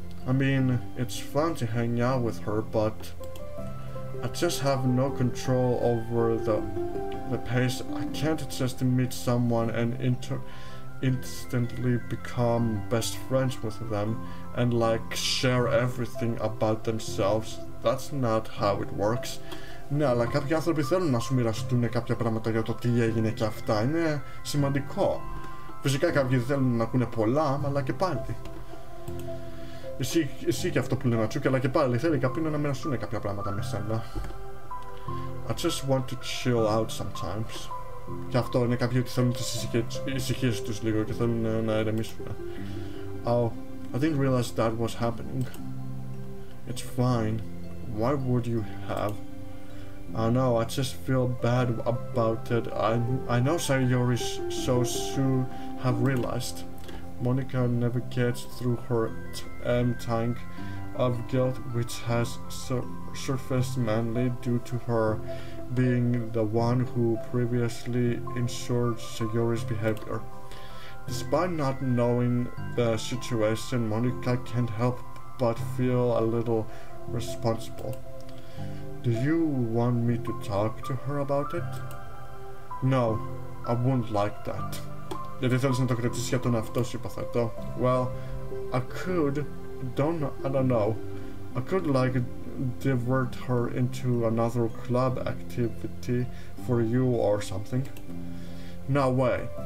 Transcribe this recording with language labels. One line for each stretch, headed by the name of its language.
English: I mean, it's fun to hang out with her, but I just have no control over the pace. I can't just meet someone and instantly become best friends with them and like share everything about themselves. That's not how it works.
Greek: Ναι, αλλά κάποιοι άνθρωποι θέλουν να σου μοιραστούν κάποια πράγματα για το τι έγινε και αυτά. Είναι σημαντικό. Φυσικά κάποιοι θέλουν να ακούνε πολλά, αλλά και πάλι. Εσύ και αυτό που λέει Natsuki, αλλά και πάλι θέλει κάποιοι να μοιραστούν κάποια πράγματα με σένα.
English: I just want to chill out sometimes.
Greek: Και αυτό είναι κάποιοι ότι θέλουν τις ησυχίες τους λίγο και θέλουν να ερεμήσουν.
English: Oh, I didn't realize that was happening. It's fine. Why would you have? I know, I just feel bad about it. I know Sayori so soon have realized. Monica navigates through her tank of guilt, which has surfaced mainly due to her being the one who previously ensured Sayori's behavior. Despite not knowing the situation, Monica can't help but feel a little responsible. Do you want me to talk to her about it? No, I wouldn't like that.
Greek: Γιατί θέλεις να το κρατήσεις για τον εαυτό σου, υποθέτω.
English: Well, I don't know. I could like divert her into another club activity for you or something. No way.